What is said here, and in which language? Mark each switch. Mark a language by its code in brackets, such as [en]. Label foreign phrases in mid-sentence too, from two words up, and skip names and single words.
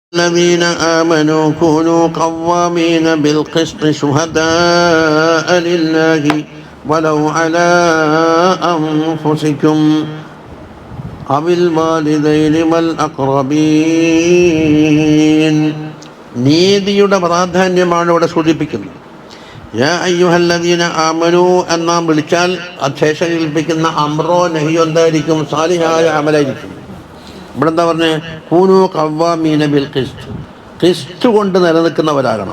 [ar] الذين آمنوا كونوا قوامين بالقسط شهداء لله ولو على أنفسكم أو الوالدين والأقربين. [ml] നീതിയുടെ പ്രാധാന്യമാണ് ഇവിടെ സൂചിപ്പിക്കുന്നത്. [ar] يا أيها الذين آمنوا [ml] എന്നാം വിളിച്ചാൽ ശേഷം കൽപ്പിക്കുന്ന അമ്രോ നഹിയോ എന്തായിരിക്കും? സാലിഹായ അമലായിരിക്കും. ഇവിടെ എന്താ പറഞ്ഞത്? [ar] كونوا قوامين بالقسط, [ml] ഖിസ്ത് കൊണ്ട് നിലനിൽക്കുന്നവരാകണം.